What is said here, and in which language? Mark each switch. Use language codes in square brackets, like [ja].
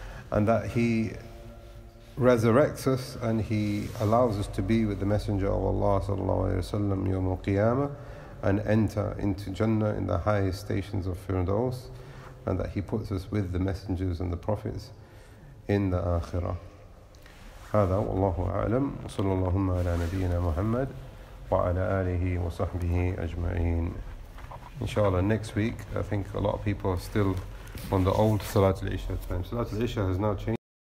[en] and that he resurrects us and he allows us to be with the Messenger of Allah sallallahu alayhi wa sallam yawm al-qiyamah and enter into Jannah in the highest stations of Firdaus, and that he puts us with the messengers and the prophets in the Akhirah. [ar] هذا والله أعلم صلى الله على نبينا محمد وعلى آله وصحبه أجمعين. [en] Inshallah, next week, I think a lot of people are still on the old Salat al-Isha time. Salat al-Isha has now changed.